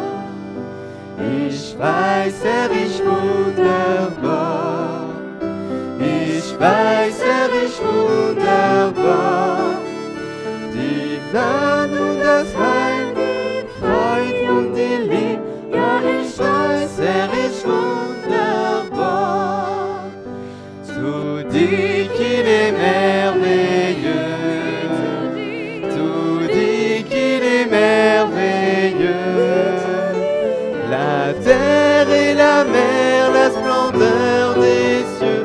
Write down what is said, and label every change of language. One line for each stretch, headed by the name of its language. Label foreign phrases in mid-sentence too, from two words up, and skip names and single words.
German: Ich weiß, ist wunderbar. Ich weiß, ist wunderbar. Die Gnade und das Heil, die Freude und die Liebe. Ja, ich weiß, ist wunderbar.
French: Tout dit qu'il est merveilleux. Tout dit qu'il est merveilleux. La terre et la mer, la splendeur des cieux.